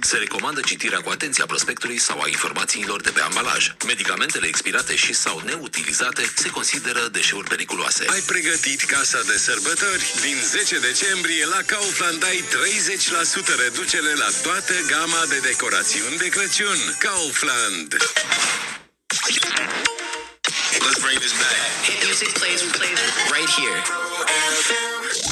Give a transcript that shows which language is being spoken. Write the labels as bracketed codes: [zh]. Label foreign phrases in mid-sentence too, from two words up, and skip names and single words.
[ro] Se recomandă citirea cu atenție a prospectului sau a informațiilor de pe ambalaj. Medicamentele expirate și sau neutilizate se consideră deșeuri periculoase. Ai pregătit casa de sărbători? Din 10 decembrie la Kaufland ai 30% reducere la toată gama de decorațiuni de Crăciun. Kaufland. [en] Let's bring this back. Hit music plays right here.